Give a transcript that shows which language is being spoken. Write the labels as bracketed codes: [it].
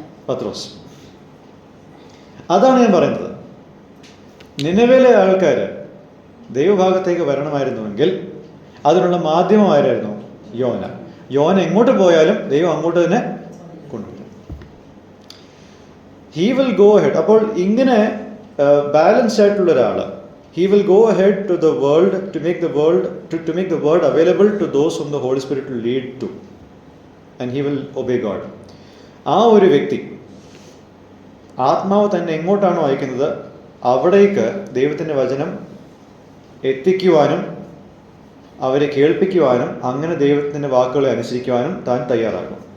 [ml] പത്രോസ്. അതാണ് ഞാൻ പറയുന്നത്. നിനവേലെ ആൾക്കാർ ദൈവഭാഗത്തേക്ക് വരണമായിരുന്നുവെങ്കിൽ അതിനുള്ള മാധ്യമമായിരുന്നു യോന. യോന എങ്ങോട്ട് പോയാലും ദൈവം അങ്ങോട്ട് തന്നെ കൊണ്ടുപോകും. [en] He will go ahead. [ml] അപ്പോൾ ഇങ്ങനെ ബാലൻസ്ഡ് ആയിട്ടുള്ള ഒരാൾ, [en] he will go ahead to the world to make the word available to those whom the Holy Spirit will lead to, and he will obey God. [ml] ആ ഒരു വ്യക്തി ആത്മാവ് തന്നെ എങ്ങോട്ടാണോ അയക്കുന്നത് അവിടേക്ക് ദൈവത്തിൻ്റെ വചനം എത്തിക്കുവാനും അവരെ കേൾപ്പിക്കുവാനും അങ്ങനെ ദൈവത്തിൻ്റെ വാക്കുകളെ അനുസരിക്കുവാനും താൻ തയ്യാറാകും.